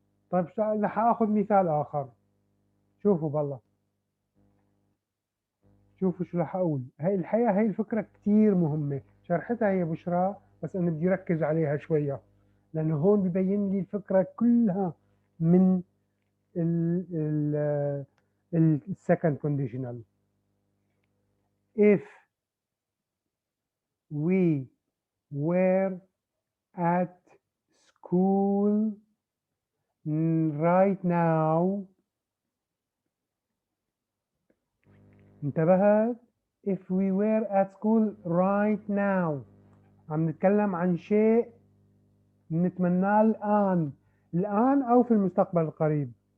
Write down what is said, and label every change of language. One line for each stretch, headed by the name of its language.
Arabic: طيب رح آخذ مثال آخر. شوفوا بالله، شوفوا شو رح أقول. هي الحقيقة هي الفكرة كتير مهمة، شرحتها هي بشرى، بس أنا بدي ركز عليها شوية، لأنه هون ببين لي الفكرة كلها من ال second conditional.
English: If we were at school right now.
Arabic: انتبهت؟
English: if we were at school right now،
Arabic: عم نتكلم عن شيء نتمناه الآن، الآن أو في المستقبل القريب.